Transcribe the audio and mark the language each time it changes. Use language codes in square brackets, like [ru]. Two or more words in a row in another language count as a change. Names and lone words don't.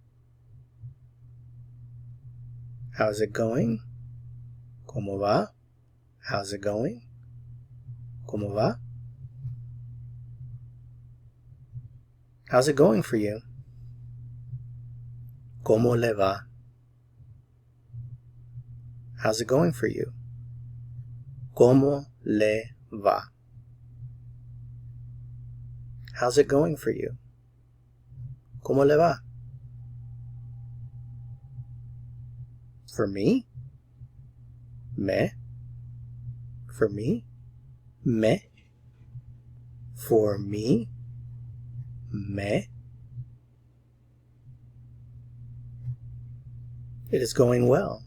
[en] How's it going? [es] ¿Cómo va? [en] How's it going? [es] ¿Cómo va? [en] How's it going for you? [es] ¿Cómo le va? [en] How's it going for you? [es] ¿Cómo le va? [en] How's it going for you? [es] ¿Cómo le va? [en] For me? Me? For me? Me? For me? Me? It is going well.